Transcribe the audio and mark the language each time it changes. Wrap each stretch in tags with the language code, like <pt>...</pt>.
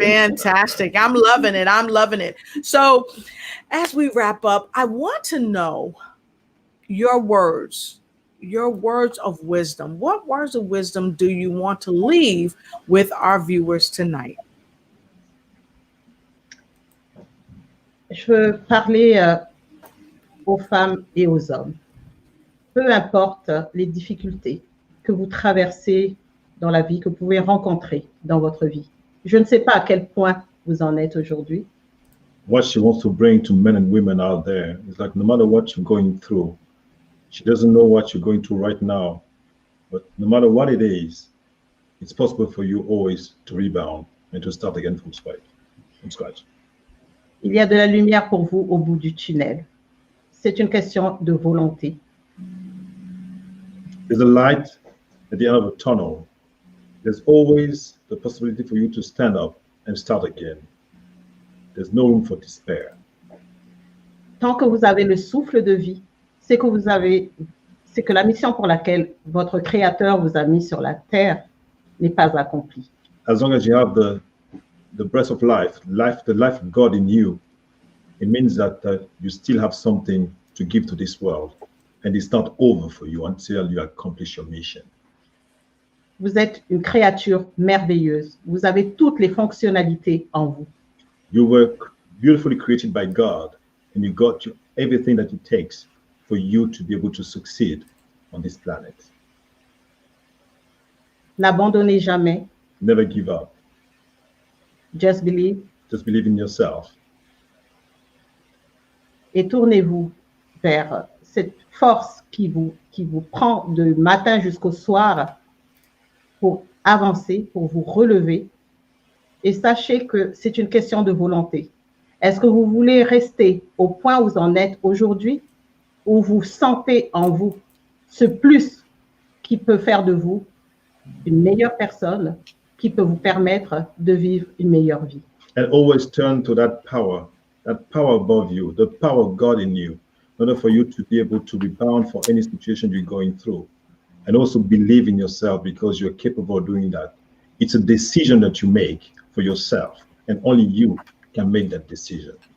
<en>Fantastic. I'm loving it. So as we wrap up, I want to know your words of wisdom. What words of wisdom do you want to leave with our viewers tonight?</en> <fr>Je veux parler aux femmes et aux hommes. Peu importe les difficultés que vous traversez dans la vie, que vous pouvez rencontrer dans votre vie. Je ne sais pas à quel point vous en êtes aujourd'hui.</fr> <en>What she wants to bring to men and women out there is like, no matter what you're going through, she doesn't know what you're going through right now, but no matter what it is, it's possible for you always to rebound and to start again from scratch.</en> <fr>Il y a de la lumière pour vous au bout du tunnel. C'est une question de volonté.</fr> <en>There's a light at the end of a tunnel. There's always the possibility for you to stand up and start again. There's no room for despair.</en> <fr>Tant que vous avez le souffle de vie, c'est que la mission pour laquelle votre Créateur vous a mis sur la terre n'est pas accomplie.</fr> <en>As long as you have the breath of life, the life of God in you, it means that you still have something to give to this world. And it's not over for you until you accomplish your mission.</en> <fr>Vous êtes une créature merveilleuse. Vous avez toutes les fonctionnalités en vous.</fr> <en>You were beautifully created by God, and you got everything that it takes for you to be able to succeed on this planet.</en> <fr>N'abandonnez jamais.</fr> <en>Never give up. Just believe. Just believe in yourself.</en> <fr>Et tournez-vous vers cette force qui vous prend de matin jusqu'au soir pour avancer, pour vous relever. Et sachez que c'est une question de volonté. Est-ce que vous voulez rester au point où vous en êtes aujourd'hui, ou vous sentez en vous ce plus qui peut faire de vous une meilleure personne, qui peut vous permettre de vivre une meilleure vie?</fr> <en>And always turn to that power above you, the power of God in you, in order for you to be able to rebound for any situation you're going through. And also believe in yourself, because you're capable of doing that. It's a decision that you make for yourself, and only you can make that decision.</en>